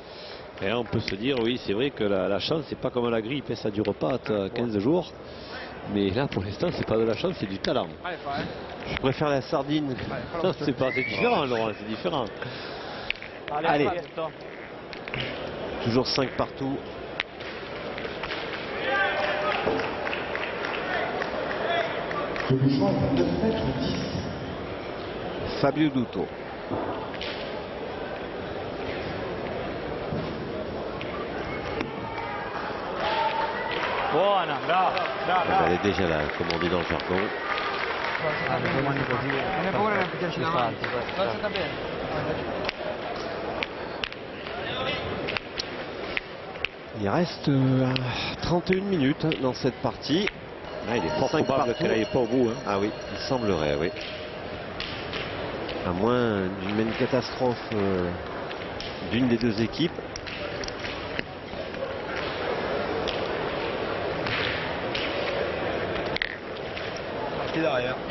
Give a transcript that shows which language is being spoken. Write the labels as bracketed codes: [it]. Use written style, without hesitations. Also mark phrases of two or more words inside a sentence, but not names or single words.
[fr] Et là, on peut se dire, oui, c'est vrai que la chance, c'est pas comme la grippe, ça dure pas 15 jours. Mais là, pour l'instant, c'est pas de la chance, c'est du talent. Je préfère la sardine. Non, c'est différent, Laurent, c'est différent. Allez. Toujours 5 partout. Fabio Duto. [it] Buona, bravo, bravo. [fr] Elle est déjà là, comme on dit dans le jargon. [it] Non è paura di picchiarci davanti. Lanciata bene. [fr] Il reste 31 minutes dans cette partie. Ah, il est fort 5 probable partout. qu'elle n'aille pas au bout. Hein. Ah oui, il semblerait, oui. À moins d'une catastrophe d'une des deux équipes. Derrière.